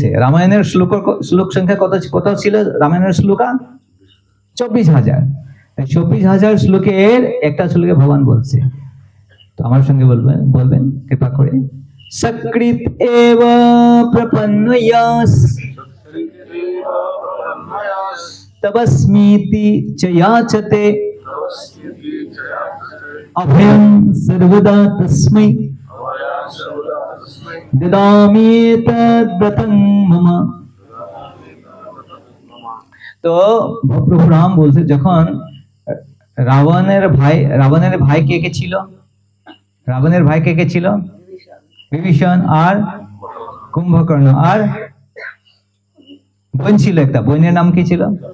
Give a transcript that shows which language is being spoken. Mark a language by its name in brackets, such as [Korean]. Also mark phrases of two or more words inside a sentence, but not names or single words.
[Bangla] রামায়ণের শ্লোক সংখ্যা কত ছিল? রামায়ণের শ্লোকা 24,000। 24,000 শ্লোকের একটা শ্লোকে ভগবান বলছে, তো আমার সঙ্গে বলবেন কৃপা করে, [Sanskrit] সকৃত এব প্রপন্নয়াস তবস্মিতি চ याचते अभयं सर्वदा तस्मै ददामि तद्व्रतं मम। [Bangla] তো প্রভু রাম বলছে, যখন রাবণের ভাই কে কে ছিল? রাবণের ভাই কে কে ছিল? বিভীষণ আর কুম্ভকর্ণ, আর বোন ছিল একটা, বোনের নাম কি ছিল?